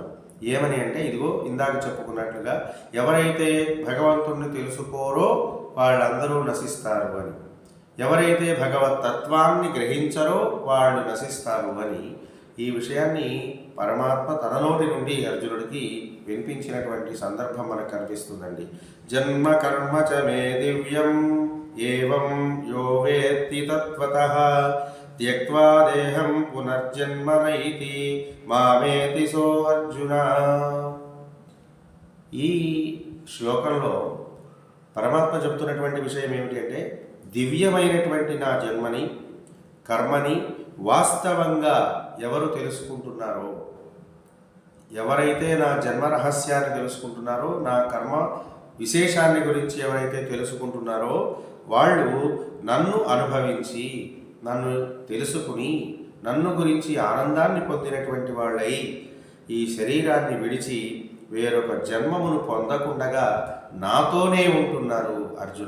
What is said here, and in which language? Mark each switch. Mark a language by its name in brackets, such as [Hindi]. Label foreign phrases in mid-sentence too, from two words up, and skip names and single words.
[Sanskrit] ఏమని అంటే, ఇదిగో ఇందాక చెప్పుకున్నట్లుగా ఎవరైతే భగవంతుణ్ణి తెలుసుకోరో వాళ్ళందరూ నశిస్తారు అని, ఎవరైతే భగవత్ తత్వాన్ని గ్రహించరో వాళ్ళు నశిస్తారు అని ఈ విషయాన్ని పరమాత్మ తన నోటి నుండి అర్జునుడికి వినిపించినటువంటి సందర్భం మనకు కనిపిస్తుందండి. జన్మ కర్మ చ మే దివ్యం ఏవం యో వేత్తి తత్వతః త్యక్త్వా దేహం పునర్జన్మ నైతి మామేతి సో అర్జున. [Telugu] ఈ శ్లోకంలో పరమాత్మ చెప్తున్నటువంటి విషయం ఏమిటి అంటే, దివ్యమైనటువంటి నా జన్మని కర్మని వాస్తవంగా ఎవరు తెలుసుకుంటున్నారో, ఎవరైతే నా జన్మ రహస్యాన్ని తెలుసుకుంటున్నారో, నా కర్మ విశేషాన్ని గురించి ఎవరైతే తెలుసుకుంటున్నారో వాళ్ళు నన్ను అనుభవించి నన్ను తెలుసుకుని నన్ను గురించి ఆనందాన్ని పొందినటువంటి వాళ్ళై ఈ శరీరాన్ని విడిచి వేరొక జన్మమును పొందకుండగా నాతోనే ఉంటున్నారు అర్జున.